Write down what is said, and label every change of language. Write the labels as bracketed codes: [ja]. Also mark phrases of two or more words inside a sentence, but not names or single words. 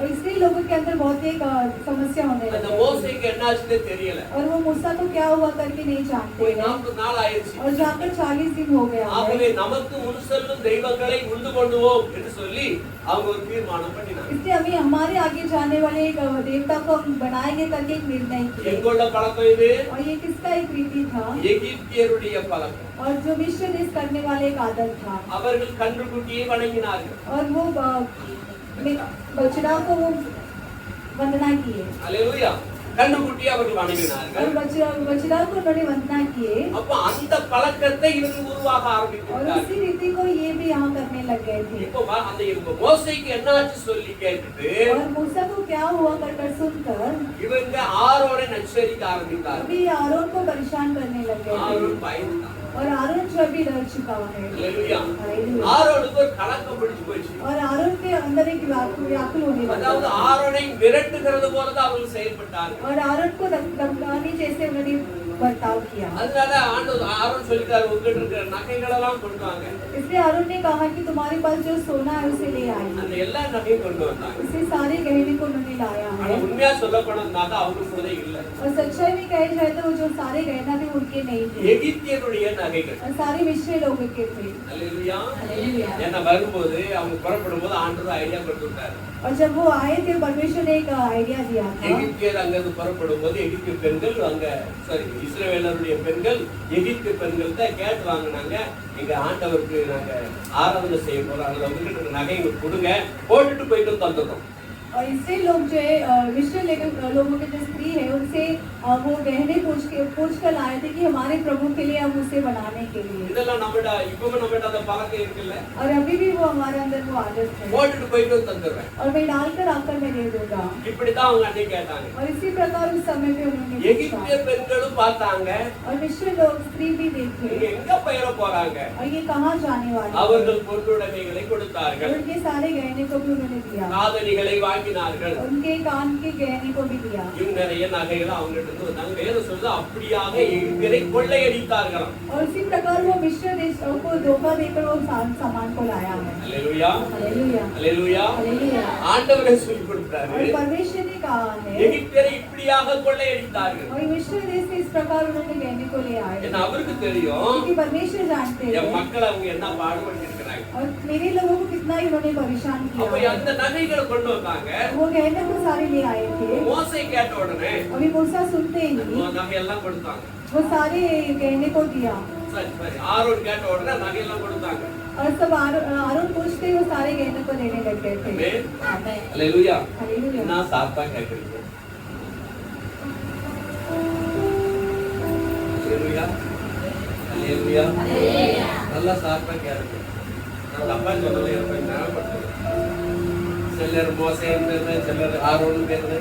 [hi] और इसलिए लोगों के अंदर बहुत एक समस्या होने [ta] அந்த [hi] लगी [ta] மோசேக்கு என்னாச்சுன்னு தெரியல. [hi] और वो मूसा को क्या हुआ करके नहीं जानते [ta] போய் [hi] हैं [ta] 40 நாள் ஆயிடுச்சு. [hi] और जाकर 40 दिन हो गया है। [ta] ஆகவே நமக்கு முன் செல்லும் தெய்வங்களை உண்டு கொண்டுவோம் என்று சொல்லி அவங்க ஒரு தீர்மானம் பண்ணினாங்க. [hi] इसलिए अभी हमारे आगे जाने वाले एक देवता को हम बनाएंगे करके एक निर्णय किया [ta] எங்கோட பழக்கம் இது? [hi] और ये किसका एक रीति था [ta] எகிப்தியருடைய பழக்கம். [hi] और जो मिस्र देश करने वाले एक आदत था [ta] அவர்கள் கன்றுக்குட்டியை வணங்கினார்கள். [hi] और वो बछड़ा को वो वंदना किए [ta] அல்லேலூயா. கன்றுக்குட்டியை அவர்கள் [hi] और [ta] வணங்கினார்கள். [hi] बछड़ा को उन्होंने वंदना किए [ta] அப்ப அந்த பழக்கத்தை இவங்க உருவாக [hi] और [ta] ஆரம்பித்தார்கள். [hi] उसी रीति को ये भी यहाँ करने लग गए थे [ta] இப்போ அந்த இப்ப மோசேக்கு என்னாச்சு சொல்லி கேட்டுட்டு [hi] और मूसा को क्या हुआ कर सुनकर [ta] இவங்க ஆரோனை நச்சரிக்க ஆரம்பித்தார்கள். [hi] अभी आरोन को परेशान करने लग गए थे [ta] ஆரோன் பயந்தான். [hi] और आरोन जो अभी डर चुका है [ta] அல்லேலூயா. [hi] हालेलुया। [ta] ஆரோனுக்கு ஒரு கலக்கம் பிடிச்சு போச்சு. [hi] और आरोन के अंदर एक व्याकुल होने [ta] அதாவது [hi] लगा [ta] ஆரோனை விரட்டுகிறது போல தான் அவர்கள் செயல்பட்டார்கள். [hi] और आरोन को धमकाने जैसे उन्होंने बर्ताव किया [ta] அதனால ஆண்டவர் ஆரோன் சொல்லிட்டாரு உங்ககிட்ட இருக்கிற நகைகள் எல்லாம் கொண்டு வாங்க. [hi] इसलिए आरोन ने कहा कि तुम्हारे पास जो सोना है उसे ले आई [ta] அந்த எல்லா நகையும் கொண்டு வந்தாங்க. [hi] उसे सारे गहने को उन्होंने लाया [ta] ஆனா [hi] है [ta] உண்மையா சொல்ல போனதுனால அவங்களுக்கு கூட இல்ல. [hi] और सच्चाई में कहे जाए तो वो जो सारे गहना थे उनके नहीं थे [ta] எகிப்தியருடைய நகைகள். [hi] और सारे मिस्र लोगों के थे [ta] அல்லேலூயா. [hi] हालेलुया। [ta] ஏன்னா வரும்போது அவங்க புறப்படும் போது ஆண்டவர் ஐடியா கொடுத்துட்டாரு. [hi] और जब वो आए थे परमेश्वर ने एक आइडिया दिया था [ta] எகிப்தியர் அங்கிருந்து புறப்படும் போது எகிப்திய பெண்கள் அங்க இஸ்ரவேலருடைய பெண்கள் எகிப்திய பெண்கள்கிட்ட கேட்டு வாங்கினாங்க, எங்க ஆண்டவருக்கு நாங்க ஆராதனை செய்ய போறோம், அதுல உங்ககிட்ட நகை கொடுங்க, போட்டுட்டு போயிட்டு தந்துடுறோம். [hi] और इससे लोग जो है मिस्र लोगों के जो स्त्री है उनसे वो गहने पूछ कर लाए थे कि हमारे प्रभु के लिए हम उसे बनाने के लिए [ta] இதெல்லாம் நம்மட இப்பவும் நம்மட்ட அந்த பழக்கம் இருக்குல்ல, [hi] और अभी भी वो हमारे अंदर वो आदत है [ta] போட்டுட்டு போயிட்டு தந்துடுறேன். [hi] और मैं डालकर आकर मैं दे दूंगा [ta] இப்படிதான் அவங்க அன்னைக்கு கேட்டாங்க. [hi] और इसी प्रकार उस समय पे उन्होंने [ta] எகிப்திய [hi] पूछा [ta] பெண்களும் பார்த்தாங்க, [hi] और मिस्र लोग स्त्री भी [ta] இவங்க [hi] देखे [ta] எங்க பெயர போறாங்க. [hi] और ये कहाँ जाने वाले हैं? [ta] அவர்கள் பொருளுடைமைகளை [hi] और [ta] கொடுத்தார்கள், [hi] उनके सारे गहने को भी उन्होंने दिया [ta] காதணிகளை வாங்கினார்கள், [hi] उनके कान के गहने को भी दिया [ta] இவங்க நிறைய நகைகளை அவங்ககிட்ட இருந்து வந்தாங்க. வேற சொல்றது அப்படியாக எகிப்தியரை கொள்ளையடித்தார்களாம். [hi] और इसी प्रकार वो मिस्र देश को धोखा देकर वो सामान को लाया है [ta] அல்லேலூயா. [hi] हालेलुया [ta] அல்லேலூயா. [hi] हालेलुया। [ta] ஆண்டவரே சொல்லி கொடுத்தாரு, [hi] और परमेश्वर ने कहा है [ta] எகிப்தியரை இப்படியாக கொள்ளையடித்தார்கள். [hi] और मिस्र देश से इस प्रकार उन्होंने गहने को ले आए [ta] ஏன்னா அவருக்கு தெரியும் [hi] क्योंकि परमेश्वर जानते [ta] என் [hi] हैं [ta] மக்களை அவங்க என்ன பாடுபட்டு இருக்கிறாங்க. [hi] और मेरे लोगों को कितना ही उन्होंने परेशान [ta] அப்ப [hi] किया [ta] அந்த நகைகளை கொண்டு வந்தாங்க. [hi] वो गहने को सारे ले आए थे [ta] மோசே கேட்ட உடனே [hi] अभी मूसा सुनते ही [ta] நகையெல்லாம் கொடுத்தாங்க. [hi] वो सारे गहने को दिया [ta] சரி சரி. ஆரோன் கேட்ட உடனே நகையெல்லாம் கொடுத்தாங்க. [hi] और सब आरोन पूछते ही वो सारे गहने को देने लग गए थे [ta] ஆமென். [hi] आमेन। [ta] அல்லேலூயா. [hi] हालेलुया। [ta] நான் சாத்தா கேக்குறீங்க. அல்லேலூயா. அல்லேலூயா. நல்லா சாத்தா கேளுங்க. நான் தப்பா சொல்லல, எனக்கு ஞாபகப்படுத்துறேன். சிலர் மோசே பேரு, சிலர் ஆரோன் பேரு.